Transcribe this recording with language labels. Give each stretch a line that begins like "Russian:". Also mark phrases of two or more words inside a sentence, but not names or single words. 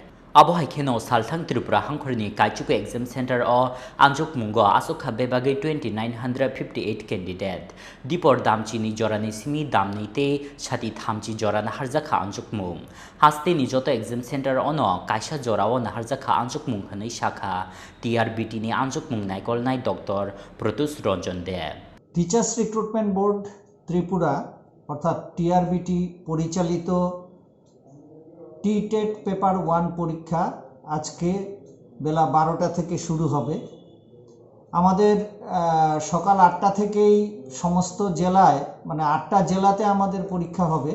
Kok Borok: Abo haikeno salthang Tripura hangkhorni kaichuko
English: exam center
Kok Borok: o anjokmongo achokha bebagai 2958 candidate. Dipor damchini jorani simi damneite shati thamchi jora Naharjakha anjokmong. Haste ni joto
English: exam center
Kok Borok: ono kaisa jorao Naharjakha anjokmong hanai shakha TRBT ni anjokmong naikol nai Dr. Protus Ranjan de.
English: Teachers Recruitment Board
Bangla: ত্রিপুরা অর্থাৎ টিআরবিটি পরিচালিত TET পেপার 1 পরীক্ষা আজকে বেলা 12টা থেকে শুরু হবে। আমাদের সকাল 8টা থেকেই সমস্ত জেলায় মানে 8টা জেলাতে আমাদের পরীক্ষা হবে।